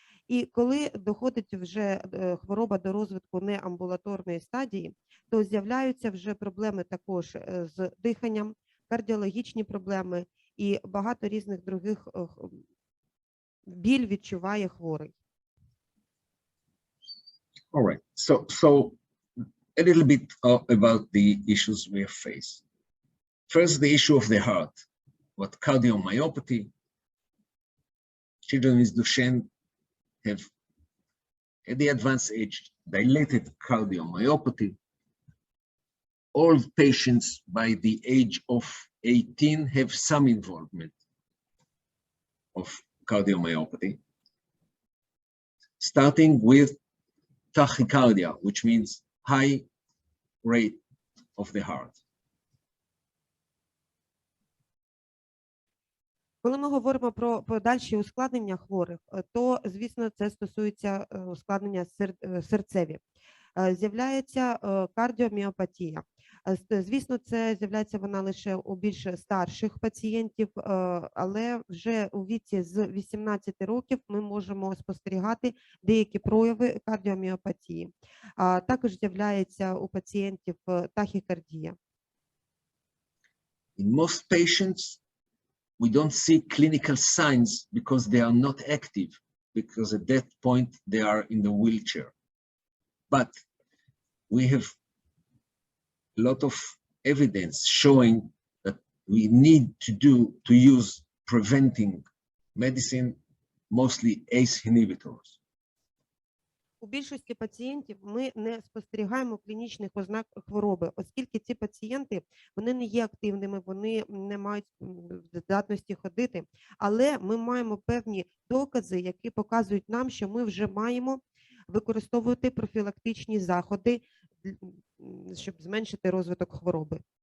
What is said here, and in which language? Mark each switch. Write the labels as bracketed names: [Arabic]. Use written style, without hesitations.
[Ukrainian] І коли доходить вже хвороба до розвитку неамбулаторної стадії, то з'являються вже проблеми також з диханням, кардіологічні проблеми і багато різних других біль відчуває хворий. [English] All right. So a little bit about the issues we have faced. First, the issue of the heart. What cardiomyopathy? Children with Duchenne have, at the advanced age, dilated cardiomyopathy. All patients by the age of 18 have some involvement of cardiomyopathy, starting with tachycardia, which means high rate of the heart. [Ukrainian] Коли ми говоримо про подальші ускладнення хворих, то, звісно, це стосується ускладнення серцеві. З'являється кардіоміопатія. Звісно, це з'являється вона лише у більш старших пацієнтів, але вже у віці з 18 років ми можемо спостерігати деякі прояви кардіоміопатії. Також з'являється у пацієнтів тахікардія. [English] In most patients, we don't see clinical signs because they are not active, because at that point they are in the wheelchair. But we have a lot of evidence showing that we need to use preventing medicine, mostly ACE inhibitors. [Ukrainian] У більшості пацієнтів ми не спостерігаємо клінічних ознак хвороби, оскільки ці пацієнти, вони не є активними, вони не мають здатності ходити, але ми маємо певні докази, які показують нам, що ми вже маємо використовувати профілактичні заходи, щоб зменшити розвиток хвороби.